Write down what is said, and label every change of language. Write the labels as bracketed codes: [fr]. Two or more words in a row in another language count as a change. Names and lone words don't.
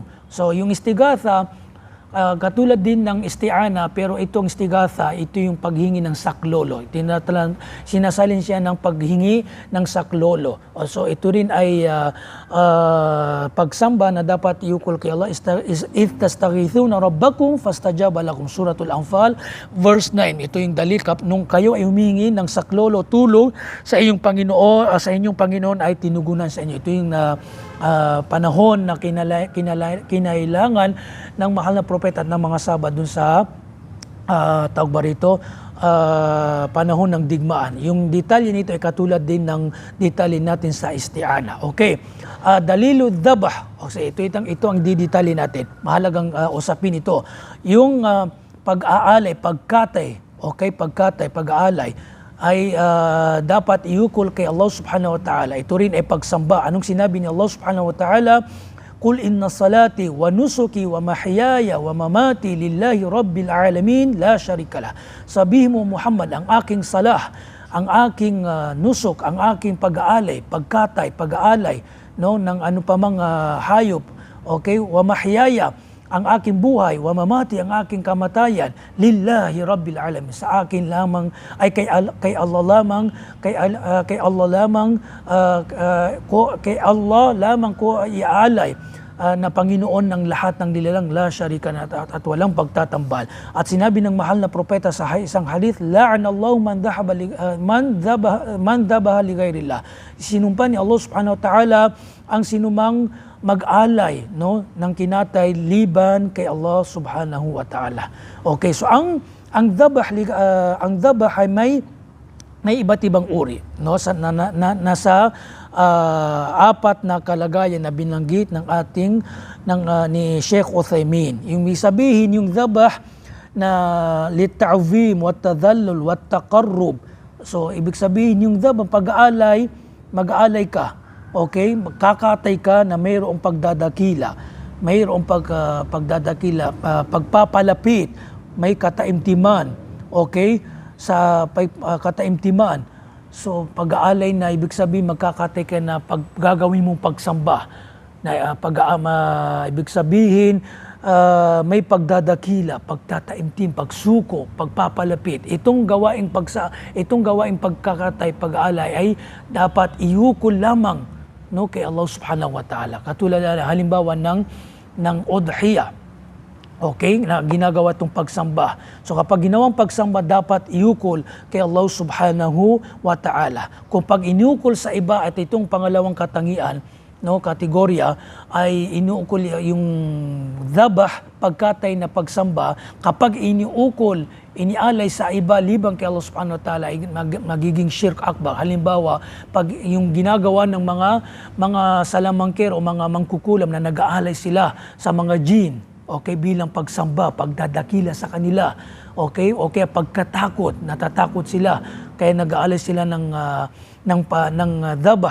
[tl] So yung istighatha, katulad din ng isti'ana, pero itong istighatha, ito yung paghingi ng saklolo. Sinasalin siya ng paghingi ng saklolo. So ito rin ay pagsamba na dapat iukol kay Allah. [ar] إذ تستغيثون ربكم فاستجاب لكم. [tl] Suratul Anfal, verse 9. Ito yung dalil nung kayo ay humingi ng saklolo, tulong sa inyong Panginoon ay tinugunan sa inyo. Ito yung panahon na kinailangan ng mahal na propeta at ng mga sahabat dun sa tawag ba rito, panahon ng digmaan. Yung detalye nito ay katulad din ng detalye natin sa isti'ana. [ar] Okay. دليل الذبح. [tl] Okay, ito ang didetalye natin. Mahalagang usapin ito. Yung pag-aalay, pagkatay, okay, pag-aalay ay dapat iukol kay Allah [ar] سبحانه وتعالى. [tl] Ito rin ay pagsamba. Anong sinabi ni Allah [ar] سبحانه وتعالى? قل إن صلاتي ونسكي ومحياي ومماتي لله رب العالمين لا شريك له. [tl] Sabihin mo Muhammad, ang aking salah, ang aking nusuk, ang aking pag-aalay, pagkatay, pag-aalay, no, ng ano pa mang hayop, okay, [ar] ومحياي, [tl] ang aking buhay, [ar] ومماتي, [tl] ang aking kamatayan, [ar] لله رب العالمين, [tl] sa akin lamang ay kay Allah lamang, kay Allah lamang ko iaalay na Panginoon ng lahat ng nilalang, [ar] لا شريك [tl] na at walang pagtatambal. At sinabi ng mahal na propeta sa isang hadith, [ar] لعن الله من ذبح لغير الله. [tl] Sinumpa ni Allah [ar] سبحانه وتعالى [tl] ang sinumang mag-alay, no, ng kinatay liban kay Allah subhanahu wa ta'ala. Okay, so ang dhabah ay may iba't ibang uri, no, nasa apat na kalagayan na binanggit ni Sheikh Uthaymin. Yung sabihin yung dhabah na [ar] لتعظيم وتذلل وتقرب. [tl] So ibig sabihin yung dhabah, mag-aalay ka. Okay, magkakatay ka na mayroong pagdadakila, pagpapalapit, may kataimtiman, okay, sa kataimtiman. So pag-aalay na ibig sabihin magkakatay ka na gagawin mong pagsamba, na ibig sabihin may pagdadakila, pagtataimtim, pagsuko, pagpapalapit. Itong gawaing pagkakatay, pag-aalay ay dapat iukol lamang, no, kay Allah [ar] سبحانه وتعالى. [tl] Katulad halimbawa ng udhiyah. Okay, na ginagawa itong pagsamba. So kapag ginawang pagsamba, dapat iukol kay Allah [ar] سبحانه وتعالى. [tl] Kung pag iniukol sa iba at itong pangalawang katangian, no, kategorya, ay inuukol yung dhabah, pagkatay na pagsamba. Kapag iniukol inialay sa iba libang kay Allah [ar] سبحانه وتعالى [tl] ay magiging [ar] شرك أكبر. [tl] Halimbawa, pag yung ginagawa ng mga salamangker o mga mangkukulam na nag-aalay sila sa mga jin, okay, bilang pagsamba, pagdadakila sa kanila, okay, o kaya pagkatakot, natatakot sila, kaya nag-aalay sila ng dhabah.